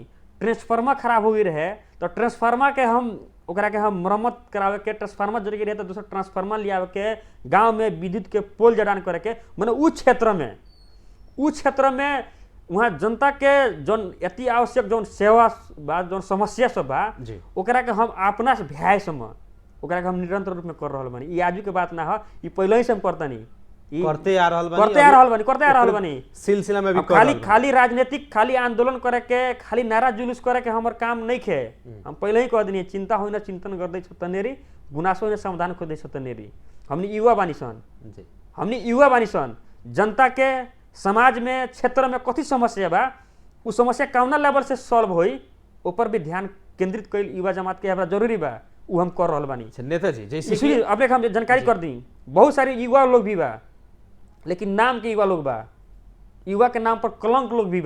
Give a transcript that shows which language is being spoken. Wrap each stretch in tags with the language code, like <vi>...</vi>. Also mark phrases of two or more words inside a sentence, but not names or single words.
<bho>ट्रांसफार्मर खराब हुई रहे तो ट्रांसफार्मर के हम ओकरा के हम मरम्मत करावे के, ट्रांसफार्मर जरूरी रहे तो दूसरा ट्रांसफार्मर लियावे के, गांव में विद्युत के पोल जड़ान करे के, माने उ क्षेत्र में वहाँ जनता के जौन अति आवश्यक जौन सेवा बा, जौन समस्या सब बा, ओकरा के हम अपना से भ्याय समय ओकरा के हम निरंतर रूप में कर रहल बानी। ई आजू के बात ना है, ई पहले ही से हम करतानी, करते आ रहल बानी सिलसिला में भी खाली राजनीतिक खाली आंदोलन करे के, खाली नारा जुलूस करे के हमर काम नहीं खे। हम पहले ही कह दनी</bho> <ne>चिंता होई ना चिंतन गर्दै छ तनेरी, गुनासो ने समाधान खोदै छ तनेरी।</ne> <bho>हमनी युवा बानी सन, जनता के समाज में क्षेत्र में कथी समस्या बा, उ समस्या कौना लेवल से सॉल्व होई ऊपर भी ध्यान केंद्रित कइल युवा जमात के हमरा जरूरी बा, उ हम कर रहल बानी। नेताजी जैसे इसलिए अपने हम जानकारी कर दी, बहुत सारे युवा लोग भी बा लेकिन नाम के युवा लोग बा, युवा के नाम पर कलंक लोग भी बा,</bho>